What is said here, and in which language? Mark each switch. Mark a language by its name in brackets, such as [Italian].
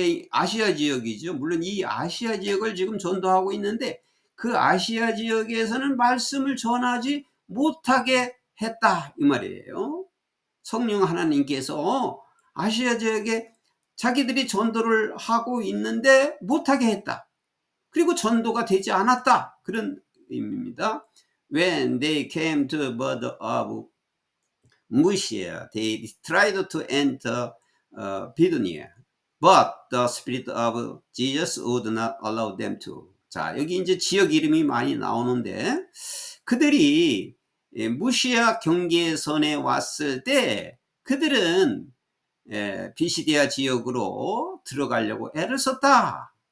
[Korean] 아시아 지역이죠. 물론 이 아시아 지역을 지금 전도하고 있는데, 그 아시아 지역에서는 말씀을 전하지 못하게 했다, 이 말이에요. 성령 하나님께서 아시아 지역에 자기들이 전도를 하고 있는데 못하게 했다. 그리고 전도가 되지 않았다, 그런 의미입니다. [English] When they came to the border of Mysia, they tried to enter Bithynia, but the Spirit of Jesus would not allow them to. [Korean] 자, 여기 이제 지역 이름이 많이 나오는데, 그들이 무시아 경계선에 왔을 때 그들은 비시디아 지역으로 들어가려고 애를 썼다.